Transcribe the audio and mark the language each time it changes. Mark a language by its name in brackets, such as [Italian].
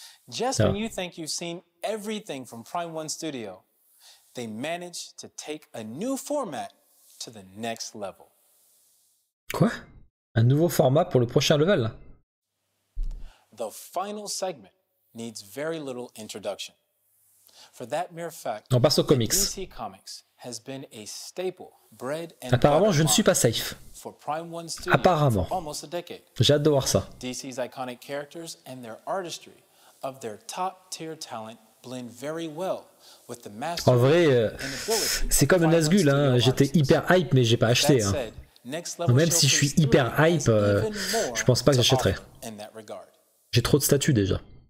[English] Just when you think you've seen everything from Prime One Studio, they managed to take a new format to the next level. [French] Quoi? Un nouveau format pour le prochain level? [English] The final segment needs very little introduction. For that mere fact, [French] on passe aux comics. [English] DC Comics has been a staple, bread and [French] apparemment, je ne suis pas safe. Apparemment. J'ai hâte de voir ça. [English] DC's iconic characters and their artistry of their top-tier talent blend very well with the mastery. [French] En vrai, c'est comme Nazgul, hein. J'étais hyper hype, mais j'ai pas acheté. Hein. Même si je suis hyper hype, je pense pas que j'achèterai. J'ai trop de statuts déjà.